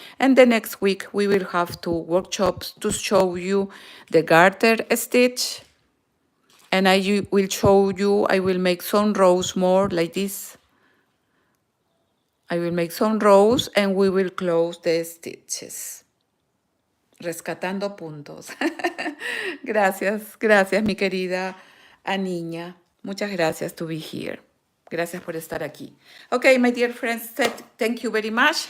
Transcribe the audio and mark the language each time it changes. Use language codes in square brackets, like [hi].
[en] And the next week, we will have 2 workshops to show you the garter stitch. And I will show you, I will make some rows more like this. I will make some rows, and we will close the stitches. [es] Rescatando puntos. Gracias, mi querida Aniña. Muchas gracias [en] to be here. [es] Gracias por estar aquí. [en] Okay, my dear friends, thank you very much.